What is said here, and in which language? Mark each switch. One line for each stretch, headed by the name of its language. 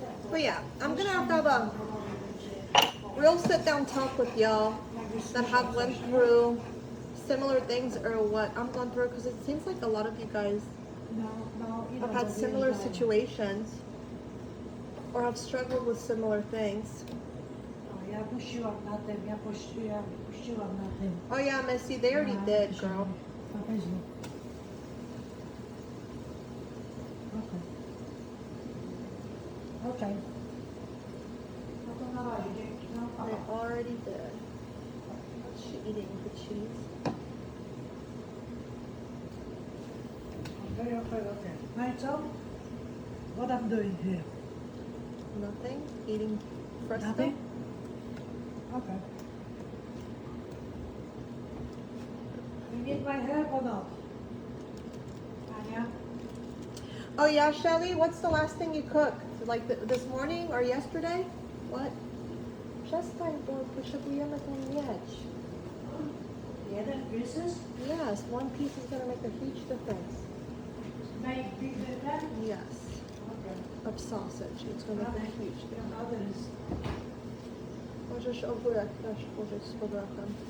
English: But yeah, I'm gonna have to have a real sit-down talk with y'all that have went through similar things or what I'm going through, because it seems like a lot of you guys have had similar situations or have struggled with similar things.
Polish: Ja puściłam na tym, ja puściłam na tym.
English: Oh yeah, Missy, they already did, girl.
Polish: Na Facebook. Okej. No to na razie, dzięki. No, pa.
English: They already did. What's she eating? The cheese? Okay.
Polish: No i co?
English: What I'm doing here? Nothing? Eating fresco? Nothing? Okay. You need my help or not? Ania? Oh yeah, Shelly, what's the last thing you cooked? Like this morning or yesterday? What?
Polish: Przestań, bo potrzebujemy tą mieć.
English: Jeden pieces? Yes, one piece is gonna make a huge difference. Make big difference? Yes, Okay. of sausage. It's gonna make a huge difference. Another is
Polish: Możesz ogórek też użyć z powrotem.